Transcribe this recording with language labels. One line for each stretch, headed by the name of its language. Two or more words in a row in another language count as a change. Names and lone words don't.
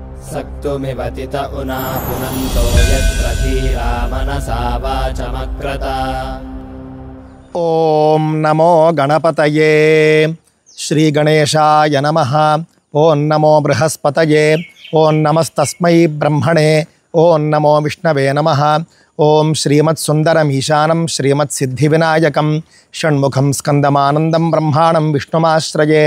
Sanskrit: सक्तुमिवतित उना पुनन्तो यत्र धीरा मनसा वाचमक्रत। ఓం నమో గణపతయే శ్రీ గణేశాయ నమః. ఓం నమో బృహస్పతయే. ఓం నమస్తస్మై బ్రహ్మణే. ఓం నమో విష్ణవే నమః. ఓం శ్రీమత్సుందరమీశానం శ్రీమత్సిద్ధివినాయకం షణ్ముఖం స్కందమానందం బ్రహ్మాణం విష్ణుమాశ్రయే.